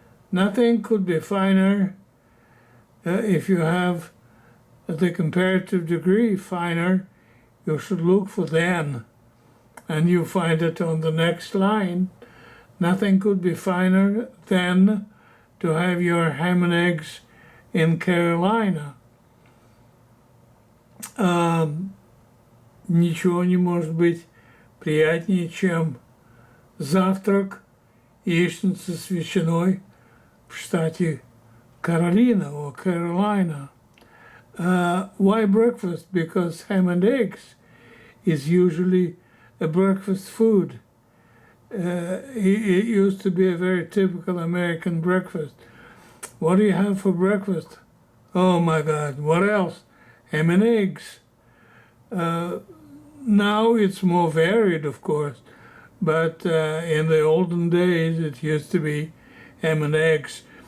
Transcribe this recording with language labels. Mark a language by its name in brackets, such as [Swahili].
[English] Nothing could be finer. If you have the comparative degree finer, you should look for than, and you find it on the next line. Nothing could be finer than to have your ham and eggs in Carolina. [Russian] Ничего не может быть приятнее, чем завтрак, яичница с ветчиной в штате Carolina or Carolina. [English] Why breakfast? Because ham and eggs is usually a breakfast food. It used to be a very typical American breakfast. What do you have for breakfast? Oh my God, what else? Ham and eggs. Now it's more varied, of course, but in the olden days it used to be ham and eggs.